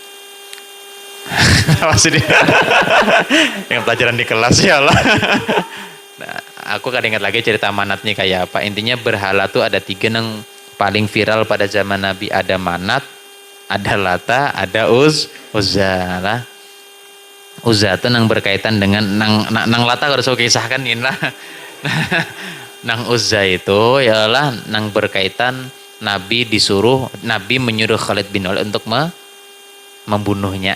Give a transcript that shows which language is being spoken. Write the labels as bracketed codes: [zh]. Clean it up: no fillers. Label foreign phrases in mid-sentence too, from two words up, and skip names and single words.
[id] Yang pelajaran di kelas ya Allah. Nah, aku kadang ingat lagi cerita Manatnya kayak apa. Intinya berhala tuh ada 3 yang paling viral pada zaman Nabi. Ada Manat, ada Lata, ada Uzza lah. [bjn] Uzza itu nang berkaitan dengan nang Lata harus aku kisahkan ini lah. Nang Uzza itu ialah nang berkaitan Nabi menyuruh Khalid bin Walid untuk membunuhnya.